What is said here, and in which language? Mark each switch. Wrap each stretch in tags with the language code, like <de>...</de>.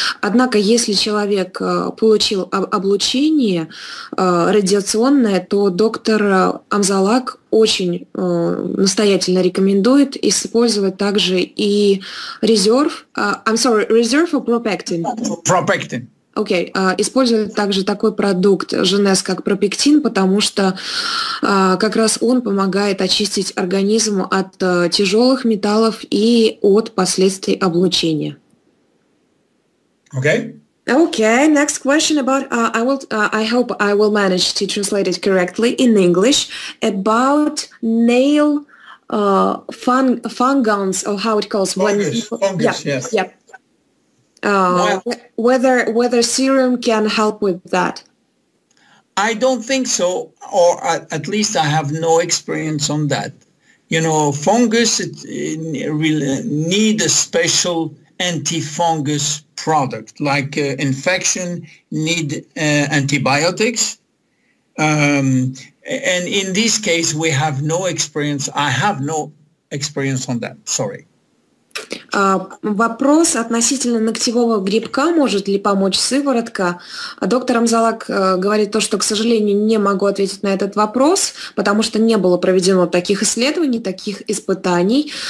<ru>Однако, если человек получил облучение радиационное, то доктор Амзаллаг очень настоятельно рекомендует использовать также и резерв,</ru> <en>reserve or propectin? Propectin.</en> <ru>Окей, используют также такой продукт Luminesse, как пропектин, потому что как раз он помогает очистить организм от тяжелых металлов и от последствий облучения.</ru> <en>Okay. Okay, next question about, I hope I will manage to translate it correctly in English, about nail fungans, or how it calls. Fungus, yes. Yeah. Whether serum can help with that? I don't think so, or at least I have no experience on that. You know, fungus really need a special anti-fungus product, like infection need antibiotics. And in this case, we have no experience. I have no experience on that. Sorry.</en> <ru>Вопрос относительно ногтевого грибка, может ли помочь сыворотка. Доктор Амзаллаг говорит то, что, к сожалению, не могу ответить на этот вопрос, потому что не было проведено таких исследований, таких испытаний,</ru>